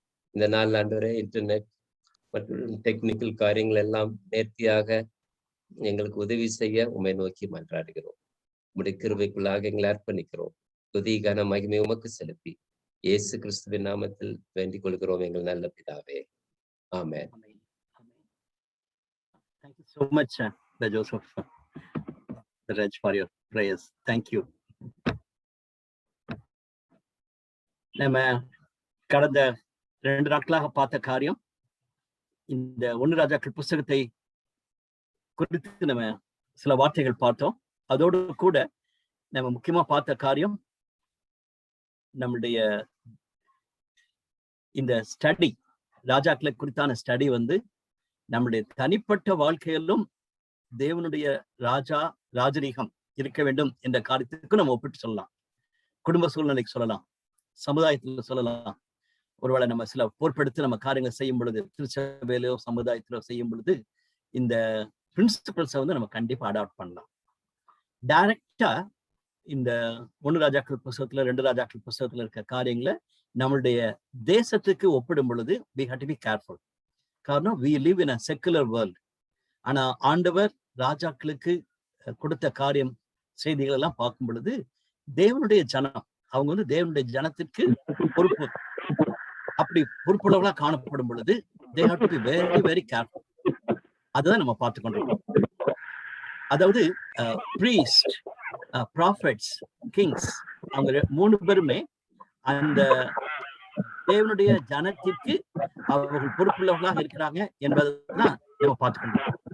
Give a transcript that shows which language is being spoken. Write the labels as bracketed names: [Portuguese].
[Tamil] இந்த நாள் ஆண்டவரே இன்டர்நெட் மற்றும் டெக்னிக்கல் காரியங்கள் எல்லாம் நேர்த்தியாக எங்களுக்கு உதவி செய்ய உம்மை நோக்கி மன்றாடுகிறோம். உங்களுடைய கிருபைக்குள்ளாக எங்களை அர்ப்பணிக்கிறோம். துதி கன மகிமை உமக்கு செலுத்தி இயேசு கிறிஸ்துவின் நாமத்தில் வேண்டிக் கொள்கிறோம் எங்கள் நல்ல பிதாவே. ஆமென். [English] Thank you so much, Joseph Raj, for your prayers. Thank you. [Tamil] நம்ம கடந்த 2 நாட்களாக பார்த்த காரியம், இந்த 1 ராஜாக்கள் புஸ்தகத்தை குறித்து நம்ம சில வார்த்தைகள் பார்த்தோம். அதோடு கூட நம்ம முக்கியமா பார்த்த காரியம், நம்முடைய இந்த ஸ்டடி, ராஜாக்களை குறித்தான ஸ்டடி நம்முடைய தனிப்பட்ட வாழ்க்கையிலும் தேவனுடைய ராஜரீகம் இருக்க வேண்டும் என்ற காரியத்துக்கு நம்ம ஒப்பிட்டு சொல்லலாம். குடும்ப சூழ்நிலைக்கு சொல்லலாம், சமுதாயத்துல சொல்லலாம். ஒருவேளை நம்ம சில பொறுப்பெடுத்து நம்ம காரியங்களை செய்யும் பொழுது, திருச்சபையிலோ சமுதாயத்திலோ செய்யும் பொழுது இந்த பிரின்சிபல்ஸை நம்ம கண்டிப்பா அடாப்ட் பண்ணலாம். டைரக்டா இந்த 1 ராஜாக்கள் புஸ்தகத்துல 2 ராஜாக்கள் புஸ்தகத்துல இருக்க காரியங்களை நம்மளுடைய தேசத்துக்கு ஒப்பிடும் பொழுது [English] we have to be careful. [Tamil] காரணம், [English] we live in a secular world. [Tamil] ஆனா ஆண்டவர் ராஜாக்களுக்கு கொடுத்த காரியம் செய்திகள் எல்லாம் பார்க்கும் பொழுது தேவனுடைய ஜனம், அவங்க தேவனுடைய ஜனத்திற்கு பொறுப்பு, அப்படி பொறுப்புள்ளவர்களா காணப்படும் பொழுது [English] they have to be very very careful. [Tamil] அதுதான் நம்ம பார்த்து கொண்டிருக்கோம். அதாவது priest, prophets, kings, அவங்க 3 பேருமே அந்த தேவனுடைய ஜனத்திற்கு அவர்கள் பொறுப்புள்ளவர்களாக இருக்கிறாங்க என்பதுதான் நம்ம பார்த்துக்கணும்.